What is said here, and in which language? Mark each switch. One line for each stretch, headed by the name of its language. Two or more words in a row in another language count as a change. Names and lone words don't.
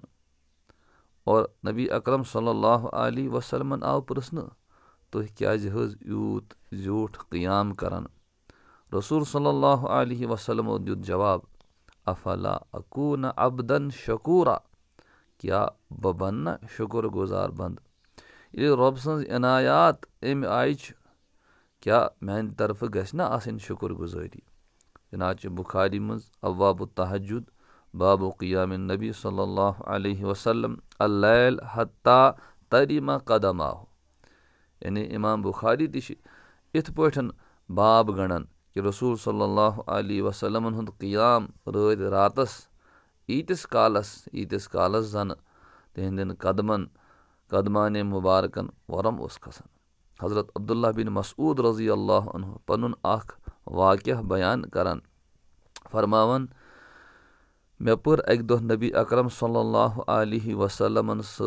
Kashmiri: और
Arabic: نبی اکرم صلی اللہ علیہ وسلم
Kashmiri: آو پرشن تُہہ کیٛاہ یوٗت جوٗٹھ قیام کرن
Arabic: رسول صلی اللہ علیہ
Kashmiri: وسلمو دیُت جواب
Arabic: افلا اکوٗنَ عبدن شکوٗرا
Kashmiri: کیٛاہ بہٕ بنہٕ نہ شُکُر گُزار بنٛد ییٚلہِ رۄب سٕنٛز عنایات اَمہِ آیہِ چھِ کیٛاہ میٛانہِ طرفہٕ گژھِ نہ آسٕنۍ شُکُر گُزٲری چنانچہ بُخاری
Arabic: منٛز ابواب التہجد بابُ قیام النبی صلی اللہ علیہ وسلم اللیل حتی ترِمَ قدماہُ یعنی امام
Kashmiri: بُخاری تہِ چھِ یِتھ پٲٹھۍ باب گنٛڈان کہِ رسول
Arabic: صلی اللہ علیہ
Kashmiri: وسلمن ہُنٛد قیام رٲدۍ راتس ییٖتِس کالس زنہٕ تِہنٛدٮ۪ن قدمانہِ مُبارکن وۄرم اوس کھسان حضرت عبداللہ بن مسعوٗد
Arabic: رضی اللہ عنہ
Kashmiri: پنُن اکھ واقعہ بیان کران فرماوان مےٚ پٔر اکہِ دۄہ نبی اکرم
Arabic: صلی اللہ علیہ
Kashmiri: وسلمن